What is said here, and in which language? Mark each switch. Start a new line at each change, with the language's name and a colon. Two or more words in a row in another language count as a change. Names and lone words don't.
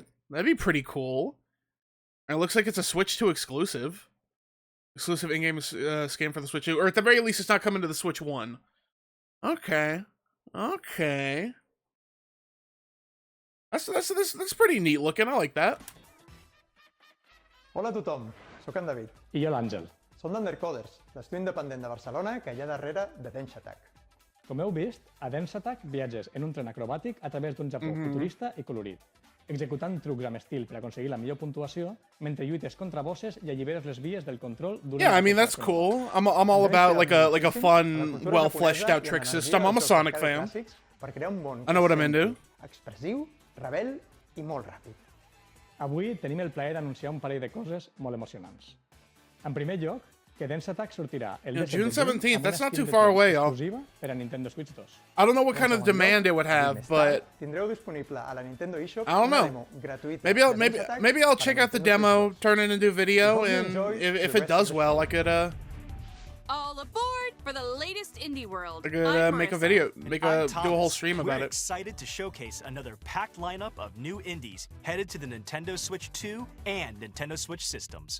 English: That'd be pretty cool. And it looks like it's a Switch 2 exclusive. Exclusive in-game skin for the Switch 2, or at the very least, it's not coming to the Switch 1. Okay. Okay. That's pretty neat looking. I like that.
Catalan: Hola a tothom, soc en David. I jo l'Àngel. Som d'Undercoders, l'estudi independent de Barcelona que hi ha darrere de Denshattack. Com heu vist, a Denshattack viatges en un tren acrobàtic a través d'un Japó futurista i colorit, executant trucs amb estil per aconseguir la millor puntuació mentre lluites contra bosses i alliberes les vies del control durant...
English: Yeah, I mean, that's cool. I'm all about like a fun, well fleshed out trick system. I'm a Sonic fan. I know what I'm into.
Catalan: Expressiu, rebel i molt ràpid. Avui tenim el plaer d'anunciar un parell de coses molt emocionants. En primer lloc, que Denshattack sortirà el
English: June 17th, that's not too far away, y'all.
Catalan: Exclusiva per a Nintendo Switch 2.
English: I don't know what kind of demand it would have, but
Catalan: tindreu disponible a la Nintendo eShop
English: I don't know. Maybe I'll check out the demo, turn it into a video, and if it does well, I could all aboard for the latest indie world. I could make a video, do a whole stream about it. We're excited to showcase another packed lineup of new indies headed to the Nintendo Switch 2 and Nintendo Switch systems.